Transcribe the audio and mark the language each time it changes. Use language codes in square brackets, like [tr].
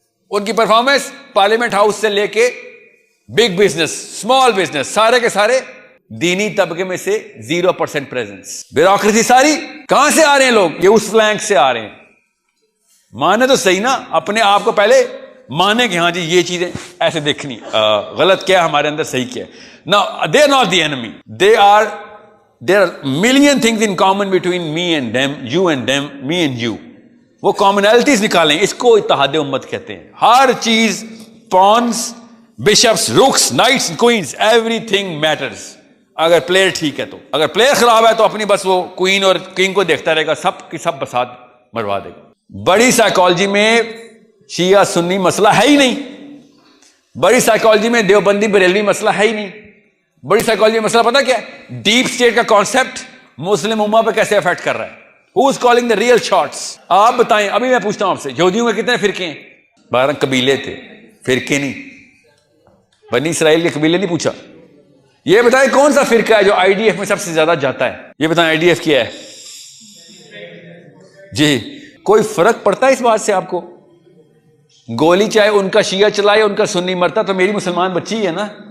[ur] ان کی performance parliament house سے لے کے بگ بزنس، اسمال بزنس، سارے کے سارے دینی طبقے میں سے 0% پریزنس. بیوروکریسی ساری کہاں سے آ رہے ہیں لوگ؟ یہ اس فلینک سے آ رہے ہیں. مانے تو صحیح نا، اپنے آپ کو پہلے مانے کہ ہاں جی یہ چیزیں ایسے دیکھنی، غلط کیا ہمارے اندر، صحیح کیا. [en] Now they are not the enemy. There are million things in common between me and them, you and them, me and you. [ur] وہ commonalities نکالیں، اس کو اتحاد امت کہتے ہیں. ہر چیز، [en] pawns, bishops, rooks, knights, queens, everything matters. [ur] اگر پلیئر ٹھیک ہے تو، اگر پلیئر خراب ہے تو اپنی بس وہ کوئین اور کنگ کو دیکھتا رہے گا، سب کی سب بسات مروا دے گا. بڑی سائیکالوجی میں شیعہ سنی مسئلہ ہے ہی نہیں. بڑی سائیکالوجی میں دیوبندی بریلوی مسئلہ ہے ہی نہیں. بڑی سائیکالوجی میں مسئلہ پتہ کیا ہے؟ ڈیپ اسٹیٹ کا کانسیپٹ مسلم امہ پہ کیسے افیکٹ کر رہا ہے. [en] Who is calling the real shots? [ur] آپ بتائیں. ابھی میں پوچھتا ہوں آپ سے، یہودیوں کے کتنے فرقے ہیں؟ 12 قبیلے تھے، فرقے نہیں. بنی اسرائیل کے قبیلے نہیں پوچھا. یہ بتائیں کون سا فرقہ ہے جو آئی ڈی ایف میں سب سے زیادہ جاتا ہے؟ یہ بتائیں آئی ڈی ایف کیا ہے؟ جی کوئی فرق پڑتا ہے اس بات سے آپ کو؟ گولی چاہے ان کا شیعہ چلائے ان کا سنی مرتا تو میری مسلمان بچی ہے نا.